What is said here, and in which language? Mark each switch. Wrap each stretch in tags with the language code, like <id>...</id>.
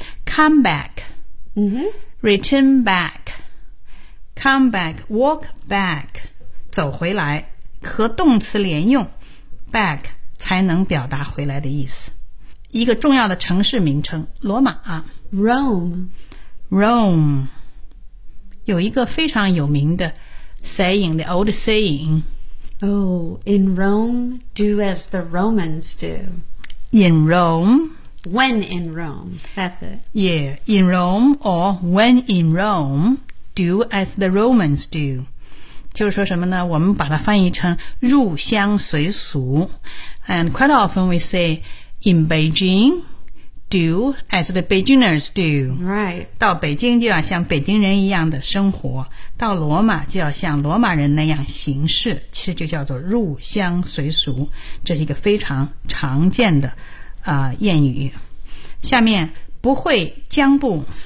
<en>come back,、 mm-hmm. return back, come back, walk back,</en> <zh>走回来和动词连用 back 才能表达回来的意思。一个重要的城市名称罗马</zh> <en>Rome,</en> <zh>Rome,有一个非常有名的 saying,</zh> <en>the old saying. Oh, in Rome, do as the Romans do. In Rome. When in Rome, that's it. Yeah, in Rome or when in Rome, do as the Romans do.</en> <zh>就是说什么呢？我们把它翻译成入乡随俗。</zh> <en>And quite often we say, in Beijing,Do as the Beijingers do. Right.</en> <zh>到北京就要像北京人一样的生活，到罗马就要像罗马人那样行事，其实就叫做入乡随俗，这是一个非常常见的谚语。下面不会将不</zh>